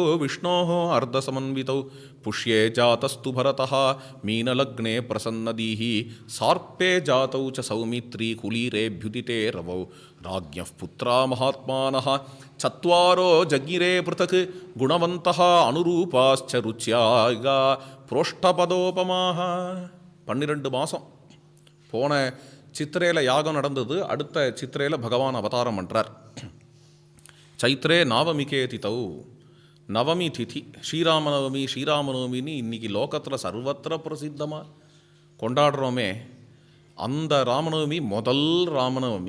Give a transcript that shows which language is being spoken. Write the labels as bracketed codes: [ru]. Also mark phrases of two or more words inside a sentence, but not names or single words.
[sa] विष्णोः अर्धसमन्वितौ पुष्ये जातस्तु भरतः मीनलग्ने प्रसन्नदीः सार्पे जातौ च सौमित्री कुलीरेऽभ्युदिते रवौ राज्ञः पुत्रा महात्मानः चत्वारो जज्ञिरे पृथक् गुणवन्तः अनुरूपाश्च रुच्यागा प्रोष्ठपदोपमाः 12 [ta] மாதம் போன சித்திரையில் யாகம் நடந்தது. அடுத்த சித்திரையில் பகவான் அவதாரம் பண்ணுறார். [sa] चैत्रे नावमिके तिथौ, [ta] நவமி திதி, ஸ்ரீராமநவமி. ஸ்ரீராமநவமின்னு இன்றைக்கி லோகத்தில் சர்வத்திர பிரசித்தமாக கொண்டாடுறோமே, அந்த ராமநவமி முதல் ராமநவமி.